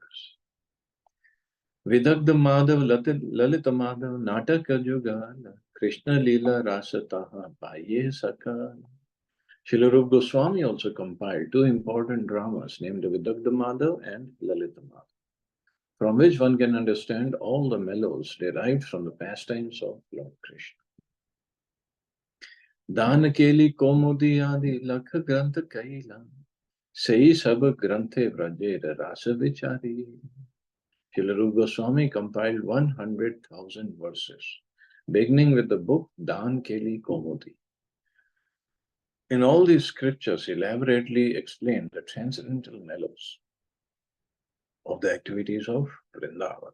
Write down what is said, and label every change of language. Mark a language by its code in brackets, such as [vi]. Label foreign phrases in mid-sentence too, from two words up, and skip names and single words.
[bn] বিদগ্ধ মাধব, ললিত মাধব, নাটক যুগল, কৃষ্ণ লীলা রস তাহা, পায় সকল. [en] Srila Rupa Goswami also compiled 2 important dramas named Vidagdha Madhav and Lalita Madhav, from which one can understand all the mellows derived from the pastimes of Lord Krishna. [bn] দান কেলি কৌমুদী আদি লক্ষ গ্রন্থ কৈলা সহি সব গ্রন্থে ব্রজের রস বিচারি. [en] Srila Rupa Goswami compiled 100,000 verses, beginning with the book Dan Keli Komudi. In all these scriptures, elaborately explain the transcendental mellows of the activities of Vrindavan.